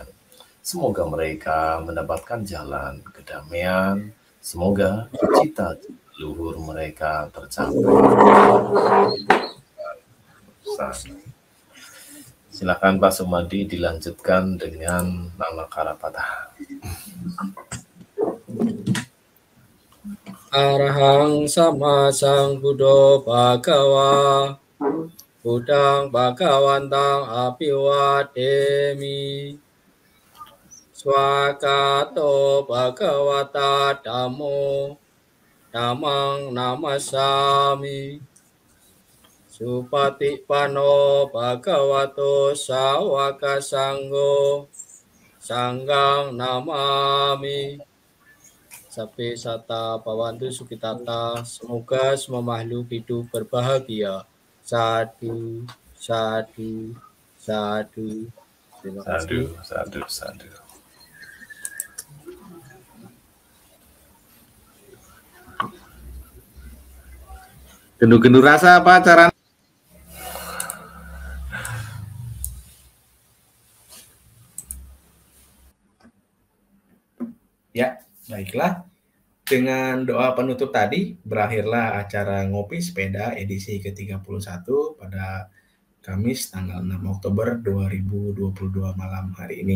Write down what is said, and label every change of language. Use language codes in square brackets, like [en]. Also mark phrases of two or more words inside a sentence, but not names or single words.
[id] Semoga mereka mendapatkan jalan kedamaian. Semoga cita luhur mereka tercapai. Silakan Pak Sumadi dilanjutkan dengan nama Karapata. [pi] Arahang sama sang Buddha Bhagawa Budang Bhagawantang Apiwademi Swakato Bhagawata Dhammo Dhammang Namasami Supatipanno Bhagavato Sawaka Sanggo Sanggang Namami Sapi Sata Pawantu Sukitata. [id] Semoga semua makhluk hidup berbahagia. [pi] Sadu, sadu, sadu. [id] Terima kasih. Sadu. [jv] Gendu-gendu rasa apa cara? [id] Ya, baiklah. Dengan doa penutup tadi, berakhirlah acara Ngopi Sepeda edisi ke-31 pada Kamis tanggal 6 Oktober 2022 malam hari ini.